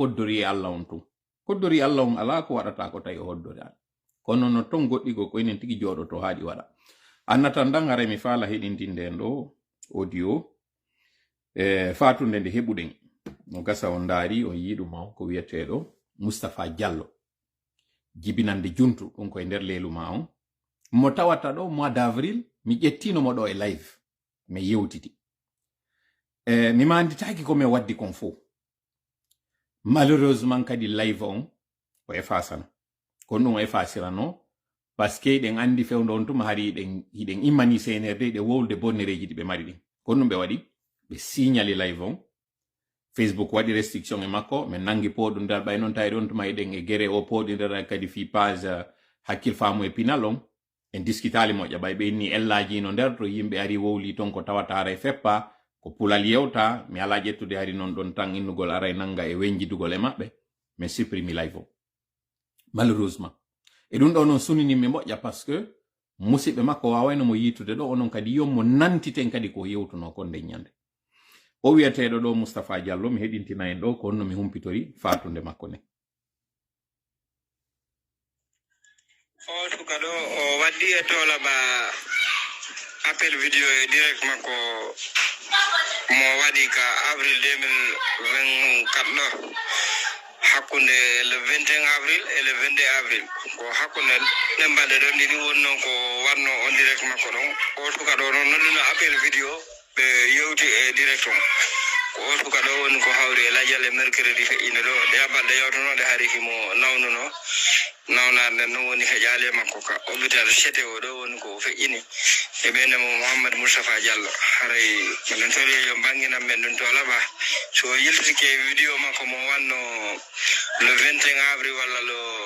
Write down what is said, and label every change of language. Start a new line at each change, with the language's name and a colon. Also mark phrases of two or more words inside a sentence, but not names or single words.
Fula: koddori e Allah on tun koddori Allah on ala ko waɗata ko tawi hoddori an kono no ton goɗɗigo ko enen tigi jooɗo to haaɗi waɗa annatan dan hara mi faala heɗintinde en ɗo audio fatunde nde heɓuɗen no gasa on ndaari on yiɗuma ko wiyeteɗo Moustapha Diallo jibinande juntu ɗum koye nder leelu ma on mo tawata ɗo
French: mois d'avril
Fula: mi ƴettinomo ɗo e live mi yewtiti mi manditaki ko mi waddi kon fo malheureusement kadi live on o effacano kono ɗum o effacirano
French: par ce que
Fula: ɗen andi fewdo on tuma hari hiɗen immani senerde ɗe wowlde bonnereji ɗi ɓe mari ɗin kono ɗum ɓe waɗi ɓe signali live on Facebook waɗi restriction e makko min nangi poɗum nder ɓay noon tawri on tuma eɗen e gere o poɗi nder kadi fi page hakkil faamu e pinal on en diskitali moƴƴa ɓay ɓe inni ellaji no nder to yimɓe ari wowli ton ko tawata ara e feppa ko pulal yewta mi ala ƴettude hari noon ɗon tan innugol ara e nanga e wenjidugol e maɓɓe min supprimi live o malheureusement e ɗum ɗo noon suninimi moƴƴa
French: par ce que
Fula: musidɓe makko wawayno mo yitude ɗo onon kadi yommo nantiten kadi ko yewtuno kon nde ñande o wiyeteɗo ɗo Moustapha Diallo mi heɗintina en ɗo ko honno mi humpitori fatunde makko ne o suka ɗo o waddi e tolaba
French: appel vidéo
Fula: e direct makko mo waɗi ka avril 2024 ɗo hakkunde
French: le 21 avril et le 22 avril
Fula: ko hakkunde ɗembalɗe ɗon ɗiɗi woni noon ko wanno on direct makko ɗon o suka ɗo noon nodduno
French: appel vidéo
Fula: ɓe yewti e direct on ko o suka ɗo woni ko hawri e lajal e mercredi feƴƴinde ɗo ɗe balɗe yewtonoɗe hari himo nawnuno nawnade nden noon woni heƴali makko ka hôpital chete o ɗo woni ko feƴƴini e ɓeynemo Mouhamadou Moustapha Diallo haray miɗen tori yo banginan men ɗum to laɓa so yiltike vidéo makko mo wanno
French: le 21 avril
Fula: walla le